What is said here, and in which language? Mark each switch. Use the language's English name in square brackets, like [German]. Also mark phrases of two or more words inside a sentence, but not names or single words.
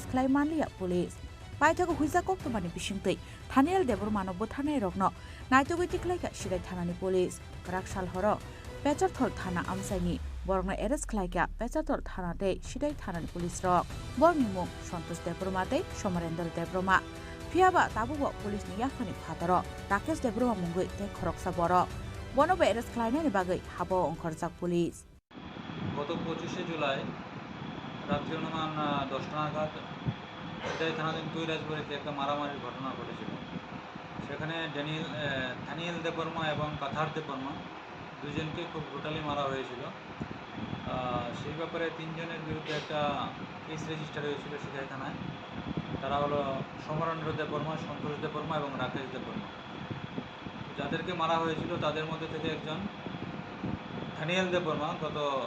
[Kok Borok] खालाय मानलिया पुलिस पाइथागो हुइजा कक्टमानि बिसिंतै थानियाल देबबर्मानो बुथारनाय रगन नायथगै तिख्लायगा सिदाय थानानि पुलिस क्राकसाल हर पेचारथल थाना आमसाइनि बरगना एरेस्ट खालायगा पेचारथल थानाते सिदाय थानानि पुलिस रक बरनि मुं सन्तोष देबबर्माते समरेन्द्र देबबर्मा फियाबा ताबुबो पुलिसनि याफानि फादार राकेश देबबर्मा मुंगै ते खरकसा बरक बनबो एरेस्ट खालायनायनि बागै हाबो अंखरजाक पुलिस [Bangla] গত 25শে জুলাই রাত্রি অনুমান 10টা নাগাদ সিদাই থানাধীন তুই রাজবাড়িতে একটা মারামারির ঘটনা ঘটেছিল সেখানে থানিয়েল দেববর্মা এবং কাথার দেববর্মা দুজনকে খুব ব্রুটালি মারা হয়েছিল সেই ব্যাপারে তিনজনের বিরুদ্ধে একটা [English] case register [Bangla] হয়েছিল সিদাই থানায় তারা হলো সমরেন্দ্র দেববর্মা সন্তোষ দেববর্মা এবং রাকেশ দেববর্মা যাদেরকে মারা হয়েছিল তাদের মধ্যে থেকে একজন থানিয়েল দেববর্মা গত